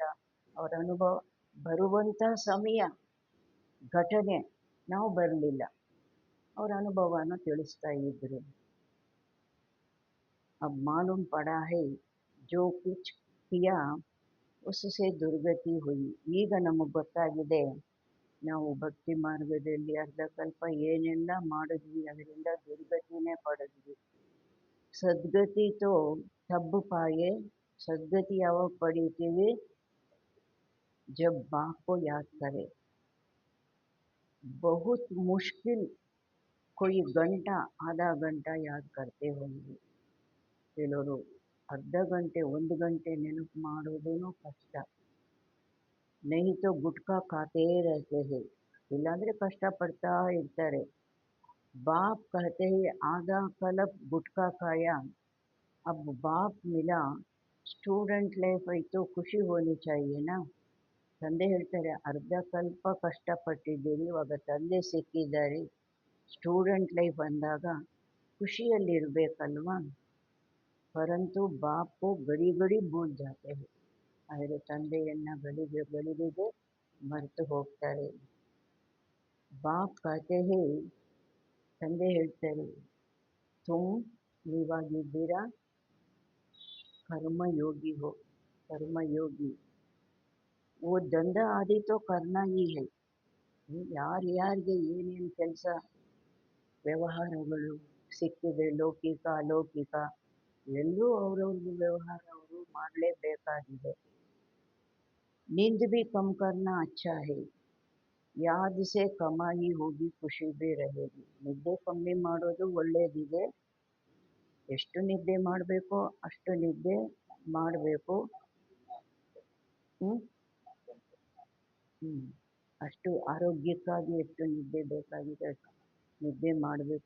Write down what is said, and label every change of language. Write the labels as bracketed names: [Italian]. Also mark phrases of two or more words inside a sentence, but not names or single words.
[Kannada] ಅವರ ಅನುಭವ ಬರುವಂಥ ಸಮಯ ಘಟನೆ ನಾವು ಬರಲಿಲ್ಲ, ಅವರ ಅನುಭವನ ತಿಳಿಸ್ತಾ ಇದ್ರು. [Hindi] अब मालूम पड़ा है जो कुछ किया उससे दुर्गति हुई. [Kannada] ಈಗ ನಮಗೆ ಗೊತ್ತಾಗಿದೆ, ನಾವು ಭಕ್ತಿ ಮಾರ್ಗದಲ್ಲಿ ಅರ್ಧಕಲ್ಪ ಏನೆಲ್ಲ ಮಾಡಿದ್ವಿ ಅದರಿಂದ ದುರ್ಗತಿನೇ ಪಡೆದ್ವಿ. [Hindi] सद्गति तो तब पाए, [Kannada] ಸದ್ಗತಿ ಯಾವಾಗ ಪಡೀತೀವಿ, [Hindi] जब बाप को याद करें. बहुत मुश्किल कोई घंटा आधा घंटा याद करते होंगे. [Kannada] ಕೆಲವರು ಅರ್ಧ ಗಂಟೆ 1 ಗಂಟೆ ನೆನಪು ಮಾಡೋದೂ ಕಷ್ಟ. [Hindi] नहीं तो गुटखा खाते रहते हैं, [Kannada] ಇಲ್ಲಾಂದರೆ ಕಷ್ಟಪಡ್ತಾ ಇರ್ತಾರೆ. [Hindi] बाप कहते हैं आधा कल्प गुटखा खाया, अब बाप मिला, [English] student life [Hindi] ಆಯಿತು, खुशी होनी चाहिए ना. [Kannada] ತಂದೆ ಹೇಳ್ತಾರೆ ಅರ್ಧ ಕಲ್ಪ ಕಷ್ಟಪಟ್ಟಿದ್ದೀರಿ, ಇವಾಗ ತಂದೆ ಸಿಕ್ಕಿದ್ದಾರೆ, [English] student life [Kannada] ಅಂದಾಗ ಖುಷಿಯಲ್ಲಿರಬೇಕಲ್ವಾ. [Hindi] परंतु बापू घड़ी घड़ी भूल जाते हैं, [Kannada] ಆದರೆ ತಂದೆಯನ್ನು ಗಳಿಗೆಗೆ ಮರೆತು ಹೋಗ್ತಾರೆ. [Hindi] बाप कहते हैं, [Kannada] ತಂದೆ ಹೇಳ್ತಾರೆ [Hindi] ತುಮ್ ನೀವಾಗಿದ್ದೀರಾ कर्मयोगी हो, कर्मयोगी. वो धंधा आदि तो करना ही है, [Kannada] ಯಾರ್ಯಾರಿಗೆ ಏನೇನು ಕೆಲಸ ವ್ಯವಹಾರಗಳು ಸಿಕ್ಕಿದೆ, ಲೌಕಿಕ ಅಲೌಕಿಕ, ಎಲ್ಲರೂ ಅವ್ರವ್ರದ್ದು ವ್ಯವಹಾರ ಅವರು ಮಾಡಲೇಬೇಕಾಗಿದೆ. [Hindi] नींद भी कम करना अच्छा है, याद से कमाई होगी खुशी भी रहेगी. [Kannada] ನಿದ್ದೆ ಕಮ್ಮಿ ಮಾಡೋದು ಒಳ್ಳೇದಿದೆ. ಎಷ್ಟು ನಿದ್ದೆ ಮಾಡಬೇಕೋ ಅಷ್ಟು ನಿದ್ದೆ ಮಾಡಬೇಕು. ಹ್ಮ್ ಹ್ಮ್ ಅಷ್ಟು ಆರೋಗ್ಯಕ್ಕಾಗಿ ಎಷ್ಟು ನಿದ್ದೆ ಬೇಕಾಗಿದೆ ಅಷ್ಟು ನಿದ್ದೆ ಮಾಡಬೇಕು.